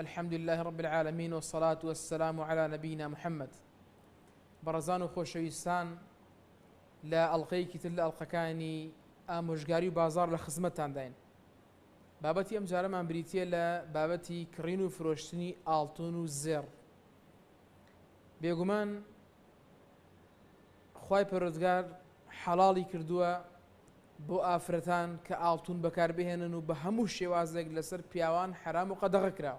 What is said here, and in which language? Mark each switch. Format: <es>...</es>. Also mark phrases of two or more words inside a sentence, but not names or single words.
<ar>الحمد لله رب العالمين والصلاة والسلام على نبينا محمد.</ar> <ckb>بەڕێزان و خۆشەویستان، لە ئەڵقەیەکی تر لە ئەڵقەکانی ئامۆژگاری و بازار لە خزمەتتان داین. بابەتی ئەم جارەمان بریتیە لە بابەتی کڕین و فرۆشتنی ئاڵتون و زێڕ. بێگومان خوای پەروەردگار حەڵاڵی کردووە بۆ ئافرەتان کە ئاڵتون بەکاربهێنن و بە هەموو شێوازێک لەسەر پیاوان حرام و قەدەغە کراوە.</ckb>